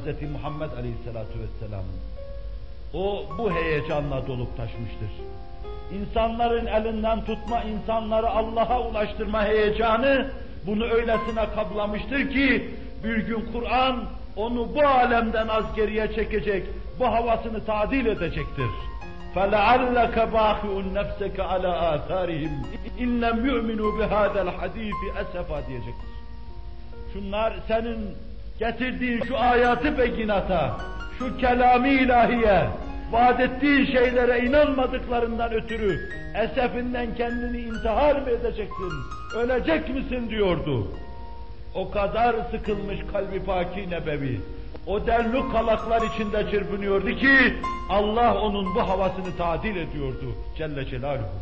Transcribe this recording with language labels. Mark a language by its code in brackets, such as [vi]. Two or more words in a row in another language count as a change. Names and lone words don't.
[tr] Muhammed [ar] عليه الصلاة والسلام. [tr] O bu heyecanla dolup taşmıştır. İnsanların elinden tutma, insanları Allah'a ulaştırma heyecanı bunu öylesine kaplamıştır ki bir gün Kur'an onu bu alemden az geriye çekecek, bu havasını tadil edecektir. [ar] فَلَعَلَّكَ بَاخِعُ نَفْسَكَ عَلَى آثَارِهِمْ اِنْ لَمْ يُؤْمِنُوا بِهَذَا الْحَد۪يفِ أَسَفًا diyecektir. [tr] Şunlar senin getirdiğin şu ayatı beyinata, şu kelam-ı ilahiye, vaat ettiğin şeylere inanmadıklarından ötürü esefinden kendini intihar mı edeceksin, ölecek misin diyordu. O kadar sıkılmış kalbi pâki nebevi, o derluk kalaklar içinde çırpınıyordu ki Allah onun bu havasını tadil ediyordu [ar] جل جلاله.